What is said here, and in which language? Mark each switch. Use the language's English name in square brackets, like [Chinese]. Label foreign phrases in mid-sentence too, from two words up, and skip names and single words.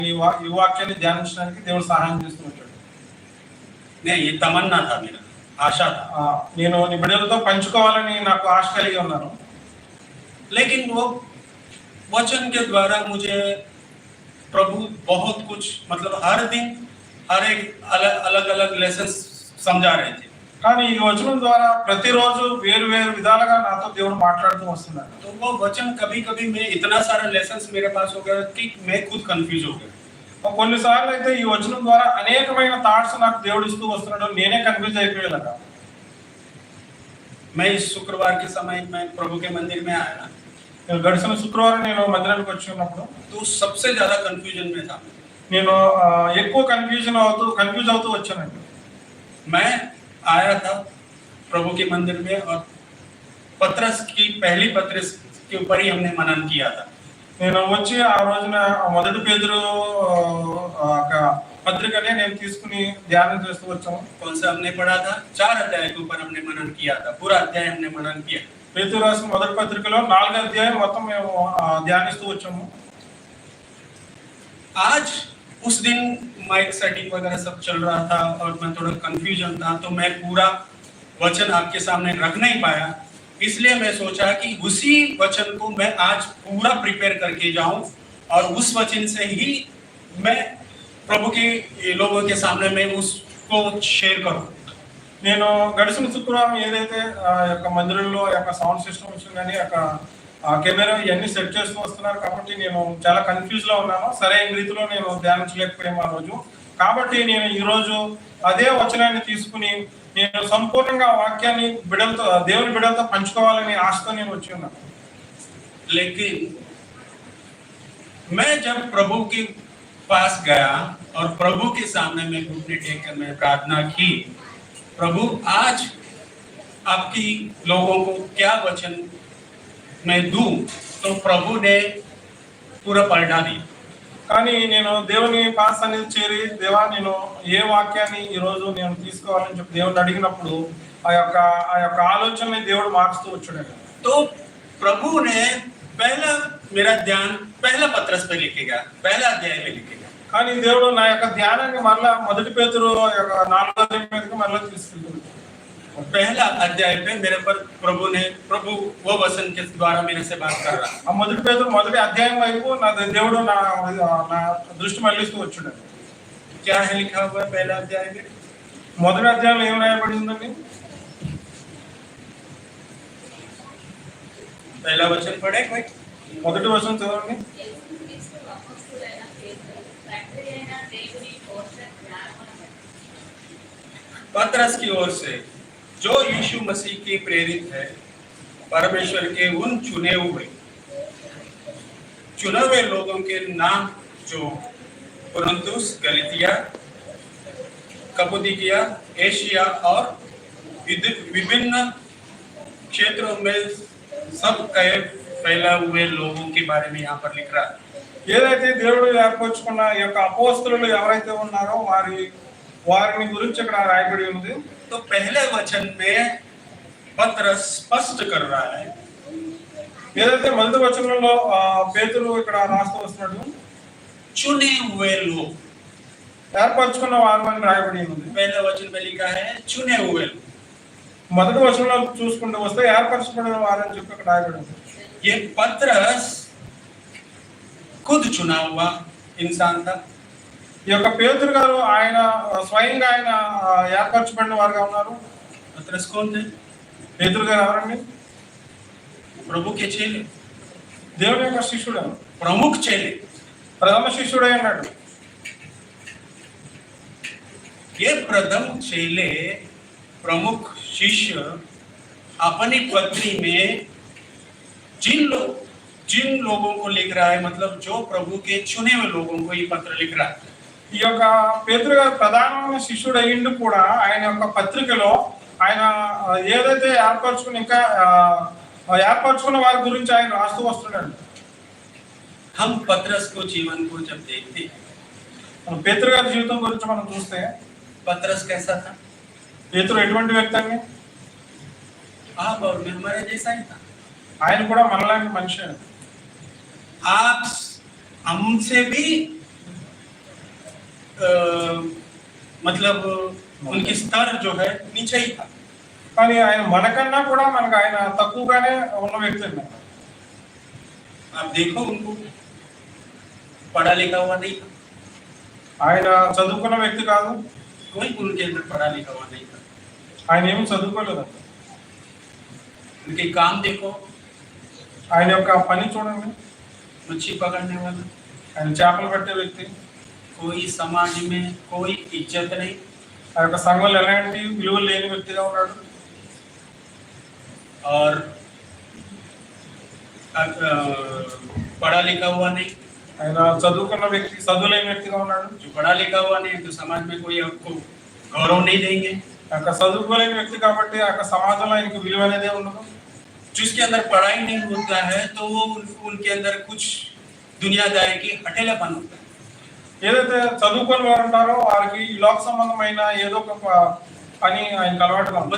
[Telugu] ఈ వాక్యాన్ని ధ్యానించడానికి దేవుడు సహాయం చేస్తూ వచ్చాడు. [Hindi] नहीं, ये तमन्ना था मेरा, आशा था. [Telugu] నేను నీ బిడ్డలతో పంచుకోవాలని నాకు ఆశ కలిగి ఉన్నాను. [Hindi] लेकिन वो वचन के द्वारा मुझे प्रभु बहुत कुछ, मतलब हर दिन हर एक अलग अलग लेसन समझा रहे थे. [Telugu] కానీ ఈ వచనం ద్వారా ప్రతిరోజు వేరు వేరు విధాలుగా నాతో దేవుడు మాట్లాడుతూ వస్తున్నాడు. [Hindi] तो वो वचन कभी कभी मैं इतना सारा लेसन्स मेरे पास हो गया कि मैं खुद कंफ्यूज हो गया. [Telugu] కొన్నిసార్లు అయితే ఈ వచనం ద్వారా అనేకమైన థాట్స్ నాకు దేవుడు ఇస్తూ వస్తున్నాడు, నేనే కన్ఫ్యూజ్ అయిపోయేలాగా. [Hindi] मैं इस शुक्रवार के समय में प्रभु के मंदिर में आया. [Telugu] గడిచిన శుక్రవారం నేను మందిరానికి వచ్చి ఉన్నప్పుడు [Hindi] तो सबसे ज्यादा कंफ्यूजन में था. [Telugu] నేను ఎక్కువ కన్ఫ్యూజ్ అవుతూ వచ్చానండి. [Hindi] मैं आया था प्रभु के मंदिर में और पत्रस की पहली पत्रस के ऊपर ही हमने मनन किया था. [Telugu] నేను వచ్చి ఆ రోజున మొదటి పేతురు పత్రికనే నేను తీసుకుని ధ్యానం చేస్తూ వచ్చాము. [Hindi] कौन सा हमने पढ़ा था? 4 अध्याय के ऊपर हमने मनन किया था. पूरा अध्याय हमने मनन किया. [Telugu] పేతురు రాసిన మొదటి పత్రికలో 4 అధ్యాయం మొత్తం మేము ధ్యానిస్తూ వచ్చాము. [Hindi] आज उस दिन [English] mic setting [Hindi] वगैरह सब चल रहा था और मैं थोड़ा कंफ्यूजन था, तो मैं पूरा वचन आपके सामने रख नहीं पाया. इसलिए मैं सोचा कि उसी वचन को मैं आज पूरा प्रिपेयर करके जाऊं और उस वचन से ही मैं प्रभु के लोगों के सामने मैं उसको शेयर करूं. [Telugu] నేను గడిచిన శుక్రవారం ఏదైతే యొక్క మందిరంలో యొక్క [English] sound system [Telugu] వచ్చింది కానీ యొక్క కెమెరా ఇవన్నీ సెట్ చేస్తూ వస్తున్నారు కాబట్టి నేను చాలా కన్ఫ్యూజ్ లో ఉన్నాను. సరైన రీతిలో నేను ధ్యానించలేకపోయాము ఆ రోజు. కాబట్టి నేను ఈ రోజు అదే వచనాన్ని తీసుకుని నేను సంపూర్ణంగా వాక్యాన్ని దేవుని బిడ్డలతో పంచుకోవాలని ఆశతో నేను వచ్చి ఉన్నాను. [Hindi] लेकिन मैं जब प्रभु के पास गया और प्रभु के सामने मैं घुटने टेक कर मैं प्रार्थना की, प्रभु आज आपकी लोगों को क्या वचन मैं दूं, तो प्रभु ने पूरा पलटा दिया. [Telugu] కానీ నేను దేవుని పాస్ అనేది చేరి దేవా నేను ఏ వాక్యాన్ని ఈ రోజు నేను తీసుకోవాలని చెప్పి దేవుని అడిగినప్పుడు ఆ యొక్క ఆలోచనని దేవుడు మార్చుతూ వచ్చాడు. [Hindi] तो प्रभु ने पहला मेरा ध्यान पहला पत्रस पे लिखेगा, पहला अध्याय में लिखेगा. [Telugu] కానీ దేవుడు నా యొక్క ధ్యానాన్ని మరలా మొదటి పేతురు యొక్క 4వ అధ్యాయం మీదకి మరలా తీసుకెళ్తాడు. [Hindi] पहला अध्याय पे मेरे पर प्रभु वो वचन के द्वारा मेरे से बात कर रहा. [Telugu] ఆ మొదటి పేతురు మొదటి అధ్యాయం వైపు నా దేవుడు నా దృష్టి మళ్ళిస్తూ వచ్చాడు. [Hindi] क्या है लिखा हुआ पहला अध्याय में? [Telugu] మొదటి అధ్యాయంలో ఏం రాయబడి ఉందండి? [Hindi] पहला वचन पढ़े कोई? [Telugu] మొదటి వచనం చదవండి. [Hindi] पत्रस की ओर से, जो यीशु मसीह के प्रेरित है, परमेश्वर के उन चुने हुए लोगों के नाम जो कुरिन्थुस, गलातिया, कप्पदोकिया, एशिया और विभिन्न क्षेत्रों में सब कई फैला हुए लोगों के बारे में यहाँ पर लिख रहा है. [Telugu] ఏదైతే దేవుడు ఏర్పరచుకున్న ఈ యొక్క అపోస్తలులు ఎవరైతే ఉన్నారో వారిని గురించి ఇక్కడ రాయబడి ఉంది. [Hindi] तो पहले वचन में पत्रस स्पष्ट कर रहा है. [Telugu] ఏదైతే మొదటి వచనంలో పేతురు ఇక్కడ రాస్తూ వస్తున్నాడు, [Hindi] चुने हुए लोग, [Telugu] ఏర్పరచుకున్న వారు అని రాయబడి ఉంది. [Hindi] पहले वचन में लिखा है चुने हुए लोग. [Telugu] మొదటి వచనంలో చూసుకుంటూ వస్తే ఏర్పరచుకున్న వారు అని చెప్పి ఇక్కడ రాయబడి ఉంది. [Hindi] ये पत्रस खुद चुना हुआ इंसान था. [Telugu] ఈ యొక్క పేతురు గారు ఆయన స్వయంగా ఆయన ఏర్పరచబడిన వారుగా ఉన్నారు. [Hindi] पत्रस कौन थे? [Telugu] పేతురు గారు ఎవరండి? [Hindi] प्रभु के चेले, [Telugu] దేవుని యొక్క శిష్యుడు, [Hindi] प्रमुख चेले, [Telugu] ప్రథమ శిష్యుడై ఉన్నాడు. [Hindi] ये प्रथम चेले, प्रमुख शिष्य अपनी पत्री में जिन लोगों को लिख रहा है, मतलब जो प्रभु के चुने हुए लोगों को ये पत्र लिख रहा है. [Telugu] ఈ యొక్క పేతురు గారు ప్రధానమైన శిష్యుడు అయ్యిండు కూడా ఆయన యొక్క పత్రికలో ఆయన ఏదైతే ఏర్పరచుకున్న వారి గురించి ఆయన రాస్తూ వస్తున్నాడు. [Hindi] हम पत्रस को जीवन को जब देखते, [Telugu] పేతురు గారి జీవితం గురించి మనం చూస్తే [Hindi] पत्रस कैसा था? [Telugu] పేతురు ఎటువంటి వ్యక్తి అండి? [Hindi] आप और मैं हमारे जैसा ही था. [Telugu] ఆయన కూడా మనలాంటి మనిషి. [Hindi] आप हमसे भी मतलब उनकी स्तर जो है नीचे ही था। [Telugu] కానీ ఆయన మనకన్నా కూడా మనకు ఆయన తక్కువగానే ఉన్న వ్యక్తి అండి. [Hindi] आप देखो उनको, पढ़ा लिखा हुआ नहीं था, [Telugu] ఆయన చదువుకున్న వ్యక్తి కాదు, [Hindi] कोई उनके अंदर पढ़ा लिखा हुआ नहीं था। [Telugu] ఆయన ఏమి చదువుకోలేదండి. [Hindi] उनके काम देखो, [Telugu] ఆయన యొక్క పని చూడండి, [Hindi] मच्छी पकड़ने वाला, [Telugu] ఆయన చేపలు పట్టే వ్యక్తి. [Hindi] कोई समाज में कोई इज्जत नहीं, [Telugu] ఆ యొక్క సంఘంలో ఎలాంటి విలువలు లేని వ్యక్తిగా ఉన్నాడు. [Hindi] और पढ़ा लिखा हुआ नहीं, [Telugu] ఆయన చదువుకున్న వ్యక్తి, చదువు లేని వ్యక్తిగా ఉన్నాడు. [Hindi] जो पढ़ा लिखा हुआ नहीं तो समाज में कोई आपको गौरव नहीं देंगे। [Telugu] ఆ యొక్క చదువుకోలేని వ్యక్తి కాబట్టి ఆ యొక్క సమాజంలో ఆయనకి విలువ అనేది ఉండదు. [Hindi] जिसके अंदर पढ़ाई नहीं होता है तो वो उनके अंदर कुछ दुनियादारी की हठेलापन होता है। [Telugu] ఏదైతే చదువుకొని వారు ఉంటారో వారికి ఈ లోక సంబంధమైన ఏదో ఒక పని ఆయనకు అలవాటుగా ఉంది.